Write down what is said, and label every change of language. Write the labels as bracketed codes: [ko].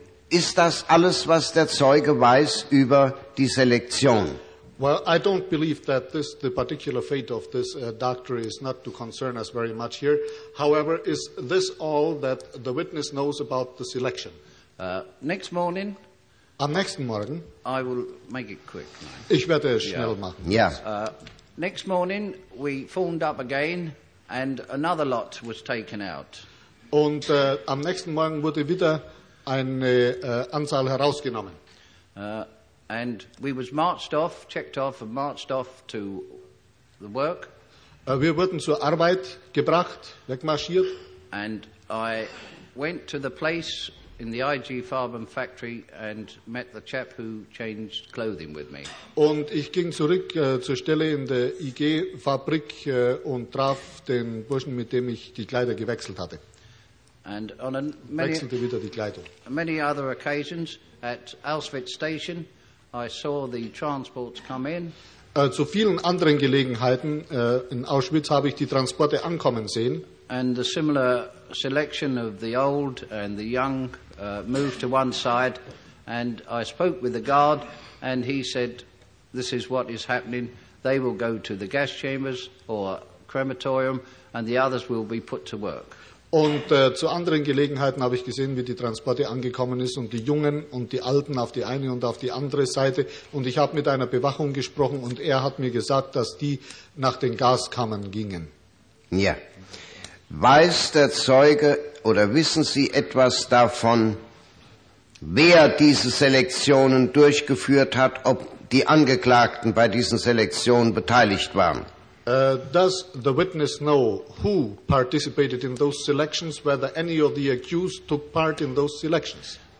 [de] Ist das alles, was der Zeuge weiß über die Selektion? [en] Well, I don't believe that this, the particular fate of this doctor is not to concern us very much here. However, is this all that the witness knows about the selection? Next morning. [de] Am nächsten Morgen. [en] I will make it quick. [de] Ich werde es schnell machen. Ja. [en] Next morning we formed up again and another lot was taken out. [de] Und am nächsten Morgen wurde wieder eine Anzahl herausgenommen. [en] And we was marched off, checked off and marched off to the work. [de] Wir wurden zur Arbeit gebracht, wegmarschiert. [en] And I went to the place in the IG Farben factory and met the chap who changed clothing with me. [de] Und ich ging zurück zur Stelle in der IG Fabrik und traf den Burschen, mit dem ich die Kleider gewechselt hatte. [en] And on a many, [de] wechselte wieder die Kleidung. [en] Many other occasions at Auschwitz station I saw the transports come in. [de] Zu vielen anderen Gelegenheiten in Auschwitz habe ich die Transporte ankommen sehen. [en] And the similar selection of the old and the young moved to one side, and I spoke with the guard, and he said, "This is what is happening. They will go to the gas chambers or crematorium, and the others will be put to work." [de] Und zu anderen Gelegenheiten habe ich gesehen, wie die Transporte angekommen ist und die Jungen und die Alten auf die eine und auf die andere Seite. Und ich habe mit einer Bewachung gesprochen und er hat mir gesagt, dass die nach den Gaskammern gingen. Ja. Weiß der Zeuge oder wissen Sie etwas davon, wer diese Selektionen durchgeführt hat, ob die Angeklagten bei diesen Selektionen beteiligt waren? [en] Does the witness know who participated in those selections, whether any of the accused took part in those selections?